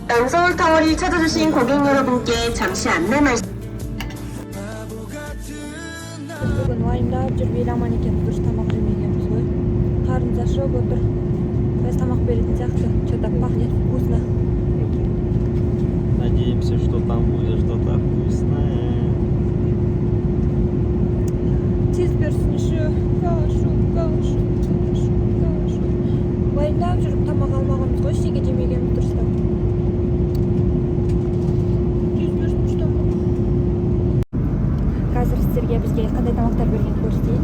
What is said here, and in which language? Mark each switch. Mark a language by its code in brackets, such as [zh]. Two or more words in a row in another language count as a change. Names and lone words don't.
[ko] 서울타워를 찾아주신 고객 여러분께 잠시 안내 말씀. [kk] Бүгін уайымдап жүріп ел аман екен, дұрыс тамақ жемегенбіз ғой. Қарнымыз ашып отыр. Біз тамақ беретін сияқты. [ru] Что-то пахнет вкусно. Надеемся, что там будет что-то вкусное. [kk] Тез берсінші. Кашу. Уайымдап жүріп тамақ алмағанбыз ғой, ештеңе жемегенбіз дұрыстап. Қазір сіздерге бізге қандай тамақтар берген көрсетейін.